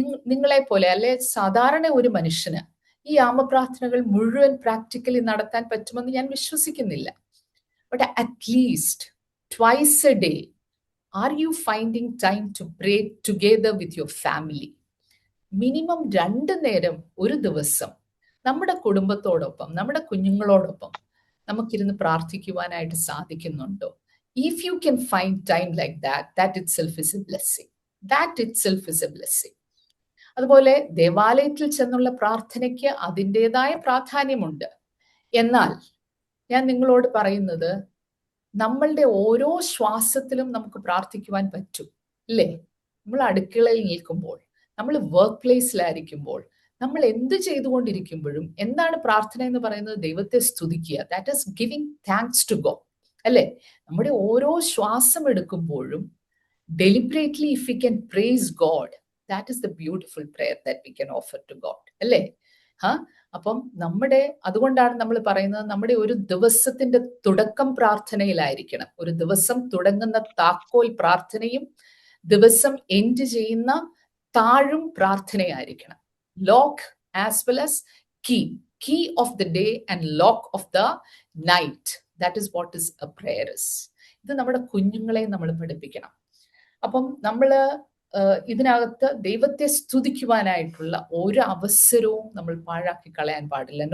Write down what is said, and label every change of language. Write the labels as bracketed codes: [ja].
[ml] നിങ്ങളെ പോലെ അല്ലെ സാധാരണ ഒരു മനുഷ്യന് ഈ യാമപ്രാർത്ഥനകൾ മുഴുവൻ പ്രാക്ടിക്കലി നടത്താൻ പറ്റുമെന്ന് ഞാൻ വിശ്വസിക്കുന്നില്ല. [en] But at least twice a day, are you finding time to pray together with your family? [ml] Minimum 2 നേരം ഒരു ദിവസം നമ്മുടെ കുടുംബത്തോടൊപ്പം, നമ്മുടെ കുഞ്ഞുങ്ങളോടൊപ്പം നമുക്കിരുന്ന് പ്രാർത്ഥിക്കുവാനായിട്ട് സാധിക്കുന്നുണ്ടോ? [en] If you can find time like that, that itself is a blessing. That itself is a blessing. [ml] അതുപോലെ ദേവാലയത്തിൽ ചെന്നുള്ള പ്രാർത്ഥനയ്ക്ക് അതിൻ്റെതായ പ്രാധാന്യമുണ്ട്. എന്നാൽ ഞാൻ നിങ്ങളോട് പറയുന്നത്, നമ്മളുടെ ഓരോ ശ്വാസത്തിലും നമുക്ക് പ്രാർത്ഥിക്കുവാൻ പറ്റും അല്ലേ? നമ്മൾ അടുക്കളയിൽ നിൽക്കുമ്പോൾ, നമ്മൾ വർക്ക് പ്ലേസിലായിരിക്കുമ്പോൾ, നമ്മൾ എന്ത് ചെയ്തുകൊണ്ടിരിക്കുമ്പോഴും എന്താണ് പ്രാർത്ഥന എന്ന് പറയുന്നത്? ദൈവത്തെ സ്തുതിക്കുക. [en] that is giving thanks to God [ml] അല്ലേ? നമ്മുടെ ഓരോ ശ്വാസം എടുക്കുമ്പോഴും [en] Deliberately if you can praise God, That is the beautiful prayer that we can offer to God. [ml] അല്ലേ? അപ്പം അതുകൊണ്ടാണ് നമ്മൾ പറയുന്നത് നമ്മുടെ ഒരു ദിവസത്തിന്റെ തുടക്കം പ്രാർത്ഥനയിലായിരിക്കണം. ഒരു ദിവസം തുടങ്ങുന്ന താക്കോൽ പ്രാർത്ഥനയും ദിവസം എൻഡ് ചെയ്യുന്ന താഴും പ്രാർത്ഥനയായിരിക്കണം. [en] Lock as well as key of the day and lock of the night. That is what is a prayer is. [ml] ഇത് നമ്മുടെ കുഞ്ഞുങ്ങളെ നമ്മൾ പഠിപ്പിക്കണം. അപ്പം ഇതിനകത്ത് ദൈവത്തെ സ്തുതിക്കുവാനായിട്ടുള്ള ഒരു അവസരവും നമ്മൾ പാഴാക്കി കളയാൻ പാടില്ല.